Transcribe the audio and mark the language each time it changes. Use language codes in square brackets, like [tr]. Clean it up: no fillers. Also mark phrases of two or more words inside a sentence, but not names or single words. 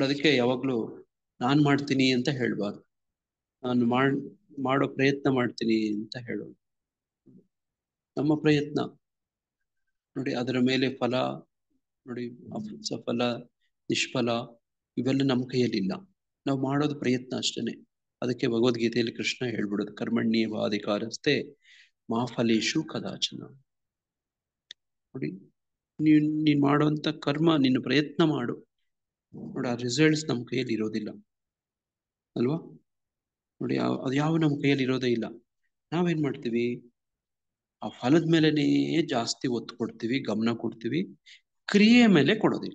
[kn] ಅದಕ್ಕೆ ಯಾವಾಗ್ಲೂ ನಾನ್ ಮಾಡ್ತೀನಿ ಅಂತ ಹೇಳ್ಬಾರ್ದು, ನಾನು ಮಾಡೋ ಪ್ರಯತ್ನ ಮಾಡ್ತೀನಿ ಅಂತ ಹೇಳೋದು. ನಮ್ಮ ಪ್ರಯತ್ನ ನೋಡಿ, ಅದರ ಮೇಲೆ ಫಲ ನೋಡಿ, ಸಫಲ ನಿಷ್ಫಲ ಇವೆಲ್ಲ ನಮ್ಮ ಕೈಯಲ್ಲಿಲ್ಲ. ನಾವು ಮಾಡೋದು ಪ್ರಯತ್ನ ಅಷ್ಟೇನೆ. ಅದಕ್ಕೆ ಭಗವದ್ಗೀತೆಯಲ್ಲಿ ಕೃಷ್ಣ ಹೇಳ್ಬಿಡೋದು, [sa] ಕರ್ಮಣ್ಯೇವಾಧಿಕಾರಸ್ಥೆ ಮಾ ಫಲೇಶು ಕದಾಚನ. [kn] ನೋಡಿ ನೀನ್ ಮಾಡುವಂತ ಕರ್ಮ, ನಿನ್ನ ಪ್ರಯತ್ನ ಮಾಡು ನೋಡಿ, ಆ ರಿಸಲ್ಟ್ಸ್ ನಮ್ಮ ಕೈಯಲ್ಲಿ ಇರೋದಿಲ್ಲ ಅಲ್ವಾ? ನೋಡಿ ಅದು ಯಾವ ನಮ್ಮ ಕೈಯಲ್ಲಿ ಇರೋದೇ ಇಲ್ಲ. ನಾವೇನ್ ಮಾಡ್ತೀವಿ, ಆ ಫಲದ ಮೇಲೆನೇ ಜಾಸ್ತಿ ಒತ್ತು ಕೊಡ್ತೀವಿ, ಗಮನ ಕೊಡ್ತೀವಿ, ಕ್ರಿಯೆ ಮೇಲೆ ಕೊಡೋದಿಲ್ಲ.